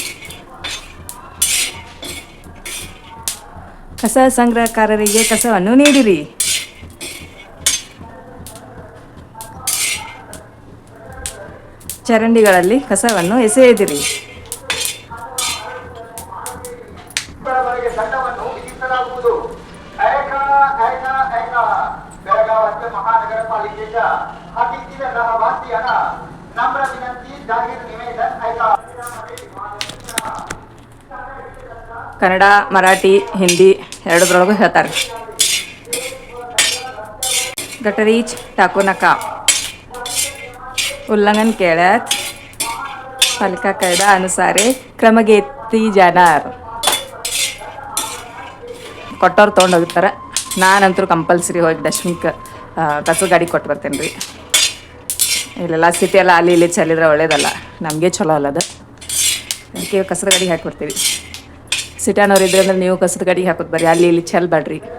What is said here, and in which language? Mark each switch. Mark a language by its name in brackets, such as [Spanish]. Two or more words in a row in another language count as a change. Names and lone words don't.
[Kannada] ಕಸ ಸಂಗ್ರಹಕಾರರಿಗೆ ಕಸವನ್ನು ನೀಡಿರಿ. ಚರಂಡಿಗಳಲ್ಲಿ ಕಸವನ್ನು ಎಸೆಯದಿರಿ. ದಂಡವನ್ನು ವಿಧಿಸಲಾಗುವುದು. [Marathi] बेळगाव महानगर पालिकेच्या हातीतील रहिवासियांना नम्र विनंती, जाहीर निवेदन ऐका. [Kannada] ಕನ್ನಡ, ಮರಾಠಿ, ಹಿಂದಿ ಎರಡರೊಳಗೂ ಹೇಳ್ತಾರೆ. [Marathi] गटरीच टाकू नका. उल्लंघन केल्यास पालिका कायदा अनुसार क्रम घेतली जाणार. [Kannada] ಕೊಟ್ಟವ್ರು ತೊಗೊಂಡು ಹೋಗ್ತಾರೆ. ನಾನಂತರೂ ಕಂಪಲ್ಸರಿ ಹೋಗಿ ಡಸ್ಟ್ಬಿನ್ಗೆ ಕಸದ ಗಾಡಿ ಕೊಟ್ಟು ಬರ್ತೇನೆ ರೀ. ಇಲ್ಲೆಲ್ಲ ಸಿಟಿ ಎಲ್ಲ ಅಲ್ಲಿ ಇಲ್ಲಿ ಚೆಲ್ಲಿದ್ರೆ ಒಳ್ಳೇದಲ್ಲ, ನಮಗೆ ಚಲೋ ಅಲ್ಲ ಅದು. ಅದಕ್ಕೆ ಕಸದ ಗಾಡಿಗೆ ಹಾಕಿ ಬರ್ತೀವಿ. ಸಿಟಿನವ್ರು ಇದ್ರೆ ಅಂದ್ರೆ ನೀವು ಕಸದ ಗಾಡಿಗೆ ಹಾಕೋದು ಬರ್ರಿ, ಅಲ್ಲಿ ಇಲ್ಲಿ ಚೆಲ್ಲಬೇಡ್ರಿ.